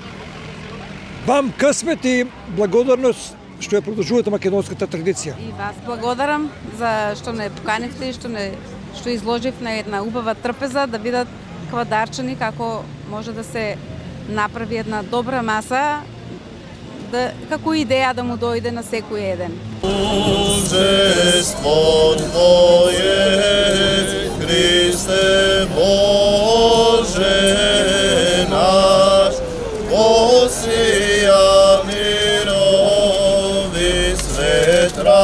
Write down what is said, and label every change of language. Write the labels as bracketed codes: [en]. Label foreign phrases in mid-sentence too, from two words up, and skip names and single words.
[mk] Вам късмет и благодарност што ја продолжувате македонската традиција. И вас благодарам за што не поканивте и што изложив на една убава трпеза да видат квадарчани како може да се направи една добра маса, како идеја да му дојде на секој еден. [cu] Божество Твое, Христе Боже наш, посија мирови свет